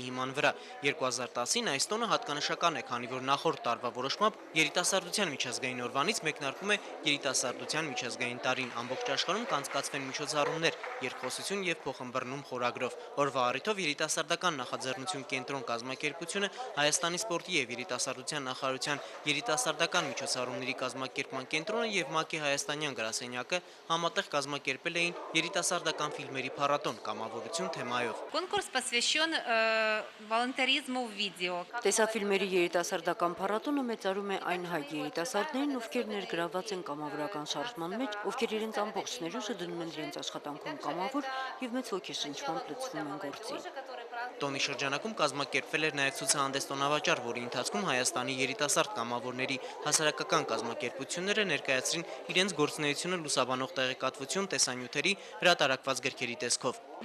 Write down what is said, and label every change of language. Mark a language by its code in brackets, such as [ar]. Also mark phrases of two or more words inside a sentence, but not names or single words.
[hy] հիման վրա։ 2010-ին այս տոնը հատկանշական է, քանի որ նախորդ տարվա որոշմամբ երիտասարդության միջազգային օրվանից մեկնարկում է երիտասարդության միջազգային տարին։ Ամբողջ աշխարհում կանցկացվեն միջոցառումներ երկխոսություն եւ փոխըմբռնում խորագրով։ Օրվա առիթով երիտասարդական նախաձեռնություն կենտրոն կազմակերպությունը Հայաստանի սպորտի եւ երիտասարդության նախարարության երիտասարդական միջոցառումների կազմակերպման կենտրոնը եւ ՄԱԿ-ի հայաստանյան գրասենյակը համատեղ կազմակերպել էին երիտասարդական ֆիլմերի փառատոն կամավորություն թեմայով։ [ru] Конкурс посвящен волонтеризму в видео։ [hy] Տեսաֆիլմերի երիտասարդական փառատոնը մեծարում է այն հայ երիտասարդներին, ովքեր ներգրաված են կամավորական շարժման մեջ, ովքեր իրենց ամբողջ ներուժը դնում են իրենց աշխատանքում կամավոր եւ մեծ ոգեշնչմամբ լցվում են գործի։ Տոնի շրջանակում կազմակերպվել էր նաև ցուցահանդես տոնավաճառ, որի ընթացքում Հայաստանի երիտասարդ կամավորների հասարակական կազմակերպությունները ներկայացրին իրենց գործունեությունը լուսաբանող տեղեկատվություն, տեսանյութերի, հրատարակված գրքերի տեսքով։